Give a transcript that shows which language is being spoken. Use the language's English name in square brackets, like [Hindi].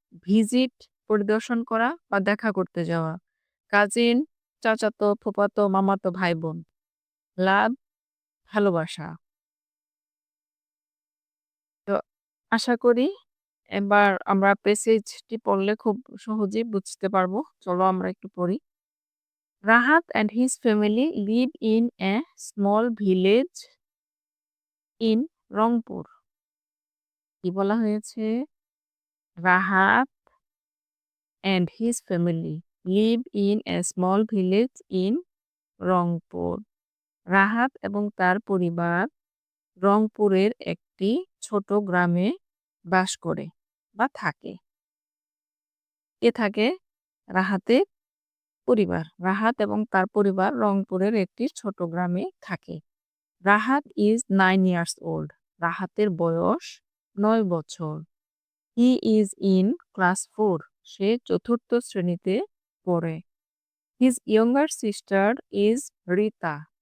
[Bangla] Visit পরিদর্শন করা বা দেখা করতে যাওয়া। কাজিন চাচাতো, ফুফাতো, মামাতো ভাই-বোন। লাভ ভালোবাসা। তো আশা করি এবার আমরা প্যাসেজটি পড়লে খুব সহজেই বুঝতে পারবো। চলো আমরা একটু পড়ি। [English] Rahat and his family live in a small village in Rangpur. [Bangla] কি বলা হয়েছে? [English] Rahat and his family live in a small village in Rangpur. [Bangla] Rahat এবং তার পরিবার রংপুরের একটি ছোট গ্রামে বাস করে বা থাকে। কে থাকে? রাহাতের পরিবার। রাহাত এবং তার পরিবার রংপুরের একটি ছোট গ্রামে থাকে। [English] Rahat is 9 years old. [Bangla] রাহাতের বয়স 9 বছর। [English] He is in class 4. [Bangla] সে চতুর্থ শ্রেণীতে পড়ে। [English] His younger sister is Rita.